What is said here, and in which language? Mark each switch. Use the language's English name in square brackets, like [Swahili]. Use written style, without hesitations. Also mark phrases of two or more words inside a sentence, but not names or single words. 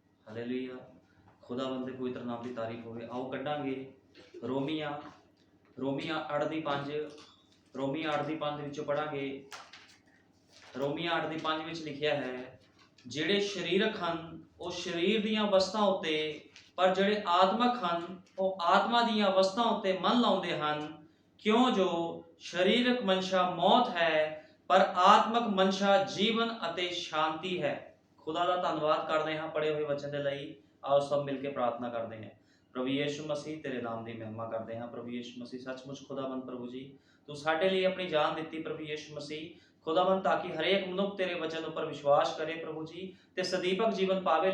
[Punjabi] हालेलुया। ਖ਼ੁਦਾਵੰਦ ਦੇ ਪਵਿੱਤਰ ਨਾਮ ਕੀ ਤਾਰੀਫ਼ ਹੋਵੇ। ਆਓ ਕੱਢਾਂਗੇ ਰੋਮੀਆਂ ਰੋਮੀਆਂ 8 ਦੀ 5 ਰੋਮੀਆਂ 8 ਦੀ 5 ਵਿੱਚੋਂ ਪੜਾਂਗੇ। रोमिया 8 ਦੀ 5 ਵਿੱਚ ਲਿਖਿਆ ਹੈ, ਜਿਹੜੇ ਸਰੀਰਕ ਹਨ ਉਹ ਸਰੀਰ ਦੀਆਂ ਵਸਤਾਂ ਉੱਤੇ, ਪਰ ਜਿਹੜੇ ਆਤਮਕ ਹਨ ਉਹ ਆਤਮਾ ਦੀਆਂ ਵਸਤਾਂ ਉੱਤੇ ਮਨ ਲਾਉਂਦੇ ਹਨ। ਕਿਉਂ ਜੋ ਸਰੀਰਕ ਮਨਸ਼ਾ ਮੌਤ ਹੈ, ਪਰ ਆਤਮਕ ਮਨਸ਼ਾ ਜੀਵਨ ਅਤੇ ਸ਼ਾਂਤੀ ਹੈ। [Hindi] खुदा का धन्यवाद करते हैं पढ़े हुए वचन के लिए। आओ सब मिलकर प्रार्थना करते हैं। प्रभु यीशु मसीह तेरे नाम की महिमा करते हैं। प्रभु यीशु मसीह सचमुच खुदाबंद [Punjabi] ਪ੍ਰਭੂ ਜੀ ਤੂ ਸਾਡੇ ਲਈ ਅਪਣੀ ਜਾਨ ਦੀ [Hindi] प्रभु यीशु मसीह खुदाबंद, ताकि हरेक मनुख तेरे वचन पर विश्वास करे प्रभु जी [Punjabi] ਤੇ ਸਦੀਪਕ ਜੀਵਨ ਪਾਵੇ।